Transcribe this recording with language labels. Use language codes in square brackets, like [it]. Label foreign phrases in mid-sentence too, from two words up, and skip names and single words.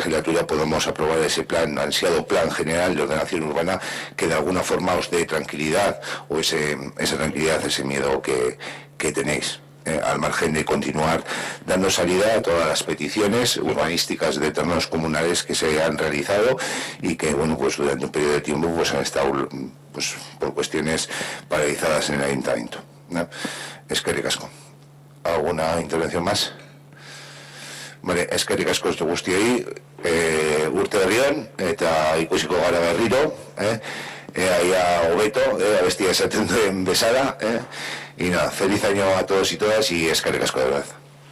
[es] legislatura podamos aprobar ese ansiado plan general de ordenación urbana que de alguna forma os dé tranquilidad, o esa tranquilidad, ese miedo que tenéis, al margen de continuar dando salida a todas las peticiones urbanísticas de terrenos comunales que se han realizado y que, bueno, pues durante un periodo de tiempo pues han estado, pues, por cuestiones paralizadas en el ayuntamiento, ¿no? [eu] Eskerrik asko. [es] ¿Alguna intervención más? Vale, [eu] eskerrik asko ez guztiei, urte berrian eta ikusiko gara berriro, ia hobeto, abestia esaten duen bezala, [es] y nada, feliz año a todos y todas, y [eu] eskerrik asko [es] de verdad.